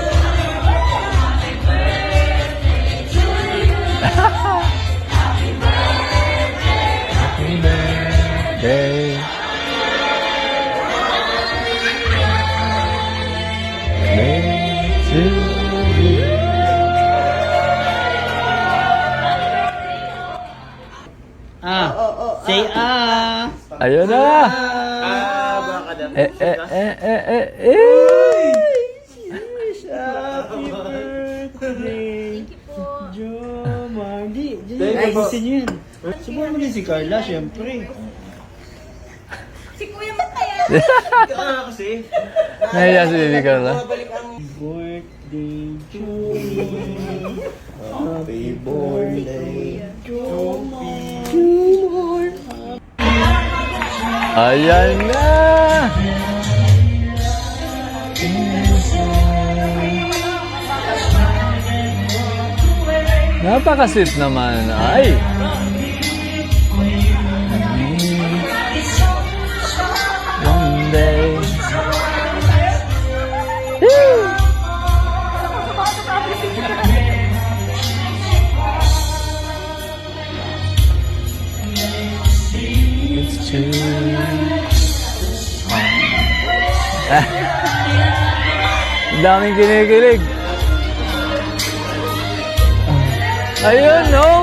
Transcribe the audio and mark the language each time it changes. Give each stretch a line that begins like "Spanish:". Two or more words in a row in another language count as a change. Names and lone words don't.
English: Happy birthday. Say
Filipino: Ayun na! baka dapat.
English: Happy birthday! Thank you po. Jo Mardy. Thank you Ay,
Filipino: po. gusto niyo yun. Subukan mo din si Carla, syempre. Si Kuya ba't kaya? Kasi. Nahiya si Baby Carla.
English: Birthday to you. Happy birthday to you.
Filipino: Ayan na! Napaka-sweet naman. Ay!
English: One day. It's true.
Filipino: Daming kinikilig. Ayun, no?